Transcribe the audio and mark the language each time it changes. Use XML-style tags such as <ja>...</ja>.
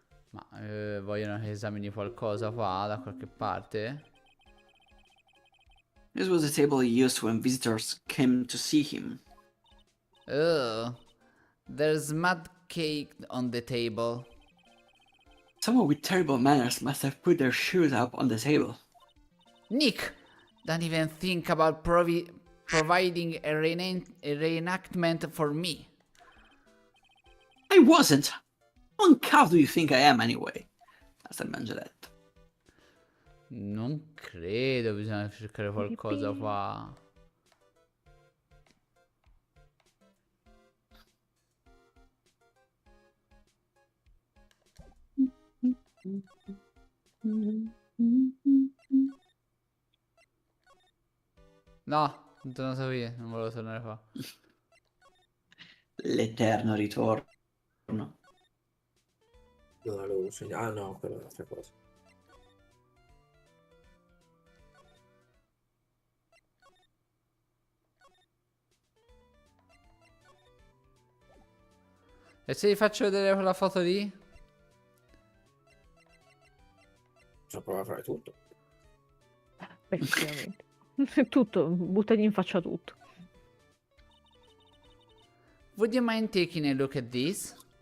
<it>Ma vogliono che esamini qualcosa qua, da qualche parte?</it> <en>This was the table he used when visitors came to see him. Oh, there's mud cake on the table. Someone with terrible manners must have put their shoes up on the table. Nick, don't even think about providing a reenactment for me. I wasn't. What cow do you think I am anyway? As I mentioned.</en> <it>Non credo, bisogna cercare qualcosa qua. No, non tornato qui, non volevo tornare qua. L'eterno ritorno. Non l'avevo segnato. Ah no, quella è un'altra cosa. E se vi faccio vedere quella foto lì? Posso provare a fare tutto. Effettivamente. Tutto, buttagli in faccia tutto.</it> <en>Would you mind taking a look at this?</en>